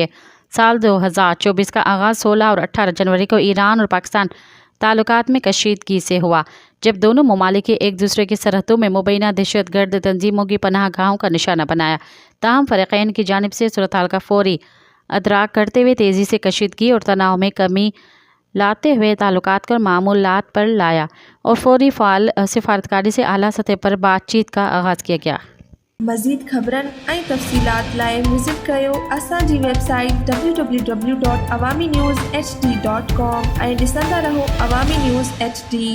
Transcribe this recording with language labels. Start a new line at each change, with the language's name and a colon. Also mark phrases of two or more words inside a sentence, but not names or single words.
Urdu: سال 2024 کا آغاز 16 اور 18 جنوری کو ایران اور پاکستان تعلقات میں کشیدگی سے ہوا، جب دونوں ممالک کے ایک دوسرے کی سرحدوں میں مبینہ دہشت گرد تنظیموں کی پناہ گاہوں کا نشانہ بنایا۔ تاہم فریقین کی جانب سے صورتحال کا فوری ادراک کرتے ہوئے تیزی سے کشیدگی اور تناؤ میں کمی لاتے ہوئے تعلقات کو معمولات پر لایا اور فوری فعال سفارتکاری سے اعلیٰ سطح پر بات چیت کا آغاز کیا گیا۔
Sindhi: مزید خبرن ऐं तफ़सीलात लाइ विज़िट कयो असांजी वेबसाइट www.awamiNewsHD.com ऐं ॾिसंदा रहो अवामी न्यूज़ HD।